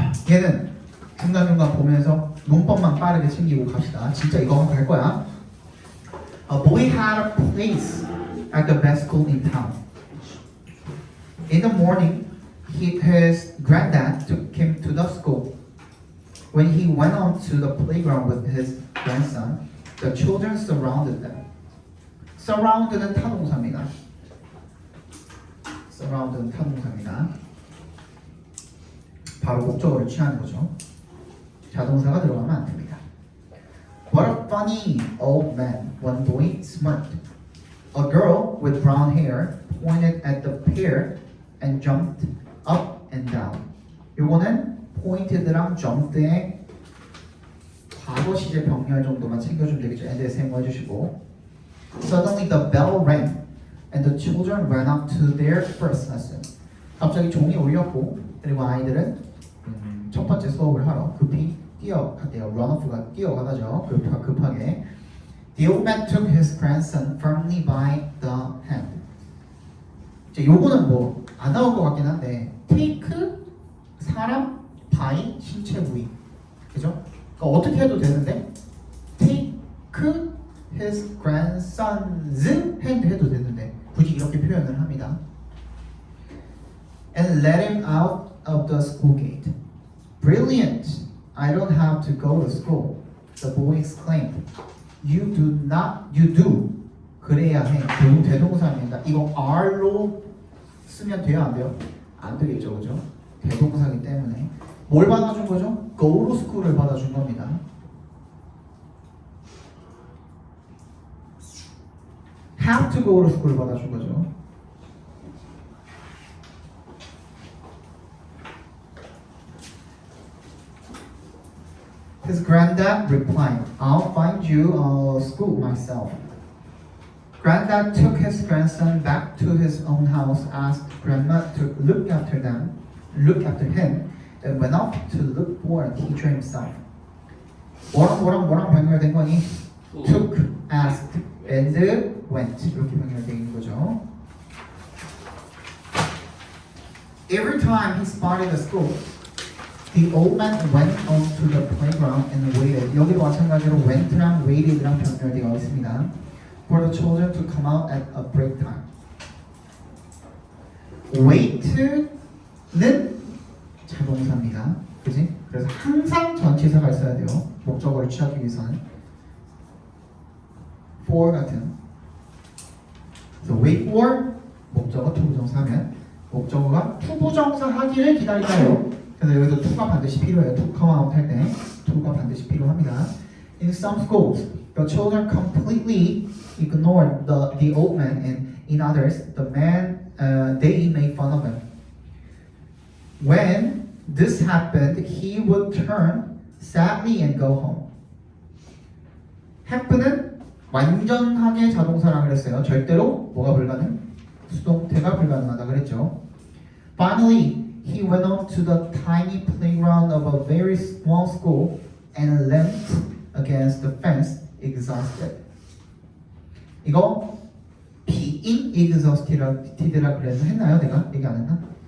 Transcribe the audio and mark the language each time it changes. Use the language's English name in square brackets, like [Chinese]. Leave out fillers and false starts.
[Korean] 얘는 중간중간 보면서 문법만 빠르게 챙기고 갑시다. 진짜 이거 갈 거야. [English] A boy had a place at the best school in town. In the morning, his granddad took him to the school. When he went on to the playground with his grandson, the children surrounded them. [Korean] Surround는 타동사입니다. Surround는 타동사입니다. 바로 목적어를 취하는 거죠. 자동사가 들어가면 안 됩니다. [English] What a funny old man, one boy smirked. A girl with brown hair pointed at the pair and jumped up and down. [Korean] 요거는 pointed랑 jumped의 과거 시제 병렬 정도만 챙겨주면 되겠죠. and에 사용해 주시고. [English] Suddenly the bell rang and the children ran up to their first lesson. [Korean] 갑자기 종이 울렸고, 그리고 아이들은 첫 번째 수업을 하러 급히 뛰어갔대요. Run-off가 뛰어가다죠. 급하게. [English] The old man took his grandson firmly by the hand. [Korean] 이제 요거는 뭐 안 나올 것 같긴 한데, take 사람, by 신체 부위, 그죠? 그러니까 어떻게 해도 되는데 [English] take his grandson's hand [Korean] 해도 되는데 굳이 이렇게 표현을 합니다. [English] And let him out of the school gate. Brilliant! I don't have to go to school. The boy exclaimed. You do. [Korean] 그래야 해. 결국 대동사입니다. 이거 are로 쓰면 돼요, 안 돼요? 안 되겠죠, 그죠? 대동사기 때문에 뭘 받아준 거죠? [English] Go to school [Korean] 을 받아준 겁니다. [English] Have to go to school [Korean] 을 받아준 거죠. [English] His granddad replied, I'll find you a school myself. Granddad took his grandson back to his own house, asked grandma to look after him, and went off to look for a teacher himself. [Korean] 뭐랑 병렬된 거니? [English] Took, asked, and went. [Korean] 이렇게 병렬되어 있는 거죠. [English] Every time he spotted a school, the old man went onto the playground and waited. [Korean] 여기도 마찬가지로 went랑 waited랑 병렬되어 있습니다. [English] For the children to come out at a break time. [Korean] wait는 자동사입니다. 그지? 그래서 항상 전치사가 있어야 돼요. 목적어를 취하기 위해서는. for 같은. 그래서 wait for 목적어 투부정사면 목적어가 투부정사 하기를 기다리다요. 그래서 여기서 to가 반드시 필요해요. to come out 할 때 to가 반드시 필요합니다. [English] In some schools, the children completely ignored the old man, and in others, the man they made fun of him. When this happened, he would turn sadly and go home. [Korean] happen은 완전하게 자동사라 그랬어요. 절대로 뭐가 불가능? 수동태가 불가능하다 그랬죠. [English] Finally, he went on to the tiny playground of a very small school and leant against the fence, exhausted. [Korean] 이거 being exhausted라 그래서 했나요? 내가 얘기 안 했나?